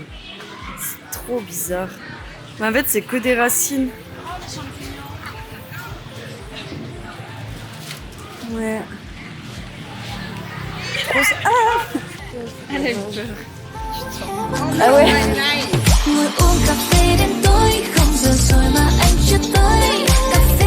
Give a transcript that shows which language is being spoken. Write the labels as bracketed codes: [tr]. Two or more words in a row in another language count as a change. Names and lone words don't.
[fr] C'est trop bizarre. Mais en fait, c'est que des racines. Ouais. Ah! Elle a eu peur. Ah ouais? [vi] Ngồi uống cà phê đến tối, không giờ rồi mà anh chưa tới.